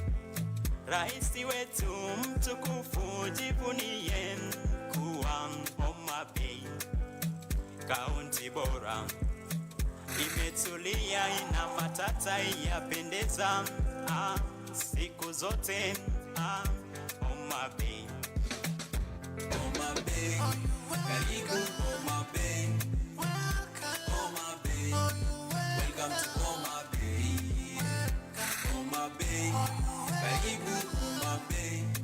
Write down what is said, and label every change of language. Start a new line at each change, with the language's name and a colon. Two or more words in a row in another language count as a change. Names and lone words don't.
Swahili: Raisi wetu mtukufu jivunie kuwa Homa Bay. Kaunti bora imetulia, ina matata yapendeza. Siku zote Homa Bay. Homa Bay, karibu Homa Bay.
English: Homa Bay, welcome to Homa Bay.
Swahili: Homa Bay, karibu Homa Bay.